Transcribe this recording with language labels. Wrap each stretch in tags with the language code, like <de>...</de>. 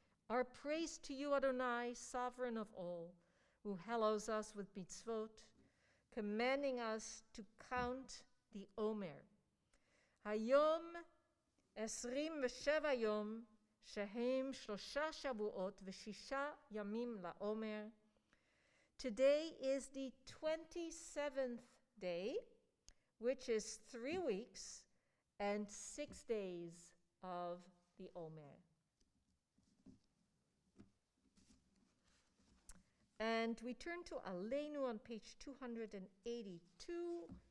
<en>Our praise to you, Adonai, sovereign of all, who hallows us with mitzvot, commanding us to count the Omer.</en> <he>היום 27 יום, שהם 3 שבועות ו6 ימים לעומר.</he> <en>Today is the 27th day, which is 3 weeks and 6 days of the Omer. And we turn to Aleinu on page 282.</en>